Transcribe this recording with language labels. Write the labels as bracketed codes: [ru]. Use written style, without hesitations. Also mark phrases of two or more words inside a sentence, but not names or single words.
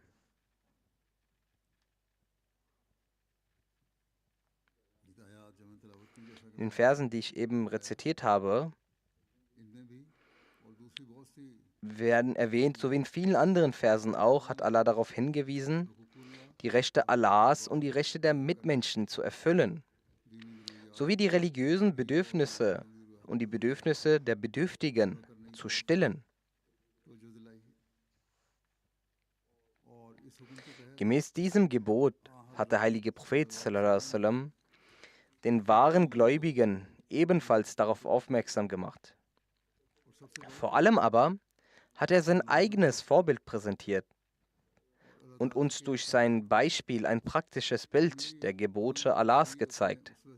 [de] In den Versen, die ich eben rezitiert habe, werden erwähnt, so wie in vielen anderen Versen auch, hat Allah darauf hingewiesen, die Rechte Allahs und die Rechte der Mitmenschen zu erfüllen, sowie die religiösen Bedürfnisse und die Bedürfnisse der Bedürftigen zu stillen. Gemäß diesem Gebot hat der heilige Prophet [ar] صلى الله عليه وسلم [de] den wahren Gläubigen ebenfalls darauf aufmerksam gemacht. Vor allem aber hat er sein eigenes Vorbild präsentiert und uns durch sein Beispiel ein praktisches Bild der Gebote Allahs gezeigt.